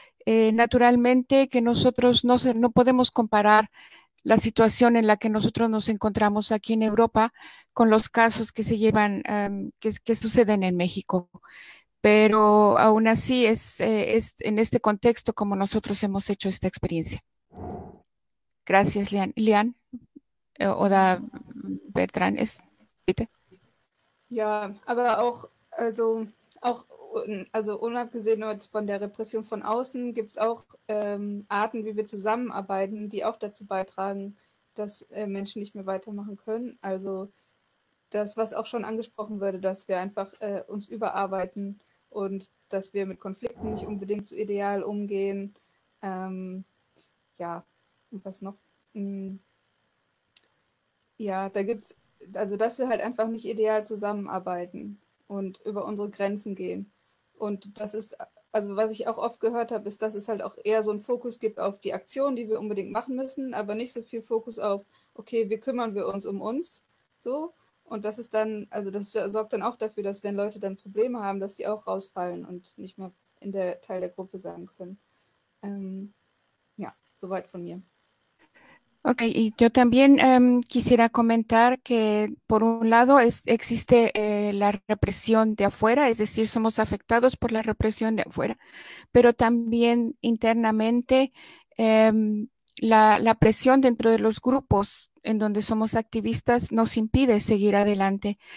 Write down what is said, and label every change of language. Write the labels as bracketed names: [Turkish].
[Spanish] Naturalmente que nosotros no podemos comparar la situación en la que nosotros nos encontramos aquí en Europa con los casos que se llevan, que suceden en México. Pero aún así es en este contexto como nosotros hemos hecho esta experiencia. Gracias, Lian. [German] Lian, oder Bertrand, es, bitte. Ja, aber auch, also auch, also unabgesehen von der Repression von außen, gibt es auch Arten, wie wir zusammenarbeiten, die auch dazu beitragen, dass Menschen nicht mehr weitermachen können. Also das, was auch schon angesprochen wurde, dass wir einfach uns überarbeiten und dass wir mit Konflikten nicht unbedingt so ideal umgehen. Ja, und was noch? Ja, da gibt es, also dass wir halt einfach nicht ideal zusammenarbeiten und über unsere Grenzen gehen. Und das ist, also was ich auch oft gehört habe, ist, dass es halt auch eher so einen Fokus gibt auf die Aktion, die wir unbedingt machen müssen, aber nicht so viel Fokus auf, okay, wie kümmern wir uns um uns, so. Und das ist dann, also das sorgt dann auch dafür, dass wenn Leute dann Probleme haben, dass die auch rausfallen und nicht mehr in der Teil der Gruppe sein können. Ja, soweit von mir. [Spanish] Okay, y yo también quisiera comentar que por un lado existe la represión de afuera, es decir, somos afectados por la represión de afuera, pero también internamente la presión dentro de los grupos en donde somos activistas nos impide seguir adelante.